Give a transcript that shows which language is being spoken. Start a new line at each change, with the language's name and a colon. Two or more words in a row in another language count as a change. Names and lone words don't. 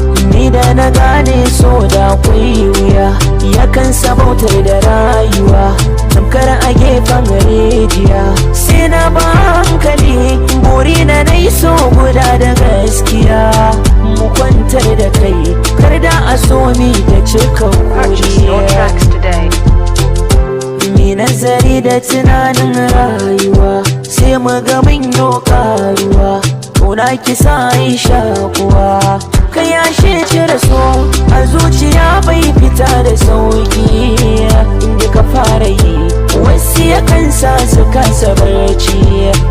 Hausa: Ni da na gane so da akwai wuya, yakan sabautar da rayuwa, tamkar a gefen rijiya. Sai na ba hankali, buri na dai so guda da gaskiya, mu kwantar da kai, kar da a so mi da cika
English: Purchase your
Hausa: kuriya.
English: tracks today.
Hausa: Mi nazari da tunanin rayuwa, sai mu ga mun yo karuwa, kauna ki sa yi shakuwa. Ka yashe cire so, a zuciya bai fita da sauki, inda ka fara yi, wasu yakan sa su kasa barci.